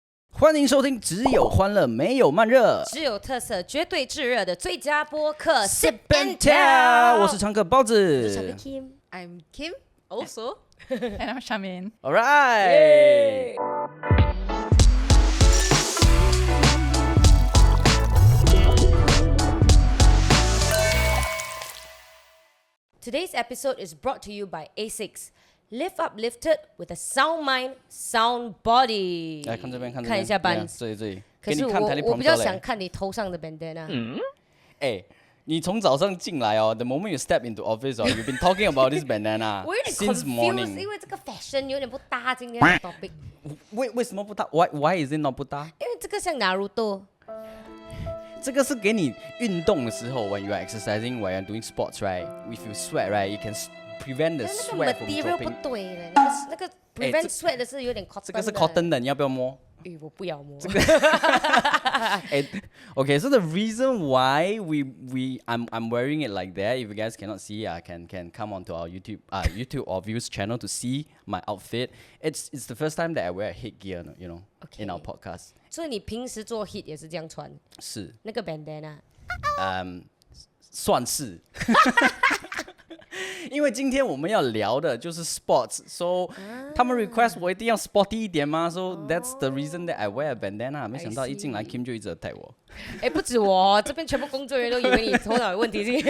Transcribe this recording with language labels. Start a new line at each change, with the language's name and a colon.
Chinese: 欢迎收听只有欢乐没有慢热，只有特色绝对炙热的最佳播客 Sip and Tell， 我是常客包子，我是 Kim，
English: I'm Kim also And I'm Charmaine. All right. Today's episode is brought to you by A6. Lift up lifted with a sound mind, sound body.
Chinese: 来看这边，看这边，看一下班。这里，可是给你看我比较
English: teleprompter
Chinese: 想看你头上的 bandana。
English: 你从早上进来哦，the moment you step into office 哦 ，you've been talking about this bandana
Chinese: 我有点
English: since morning.
Chinese: confused，因为这个 fashion 有点不搭今天的 topic。为什么不搭 ？ Why is it not 不搭？因为这个像 Naruto。
English: 这个是给你运动的时候，when you are exercising, when you are doing sports, right? If you sweat, right, you can prevent the
Chinese: 那个
English: sweat from material 不 dropping.
Chinese: 对了，那个 prevent sweat 的是有点 cotton 的。这个是 cotton 的，你要不要摸？我不要摸。
English: Okay, so the reason why I'm wearing it like that, if you guys cannot see, can come onto our YouTube or views channel to see my outfit. It's the first time that I wear a headgear, you know, in our podcast.
Chinese: 所以你平时做 hit 也是这样穿？是，那个 bandana。算是。因为今天我们要聊的就是 sports， so 他们 request 我一定要 sporty 一点嘛 ， so that's the reason that I wear a bandana。没想到一进来 Kim 就一直 attack 我。不止我，这边全部工作人员都以为你头脑有问题。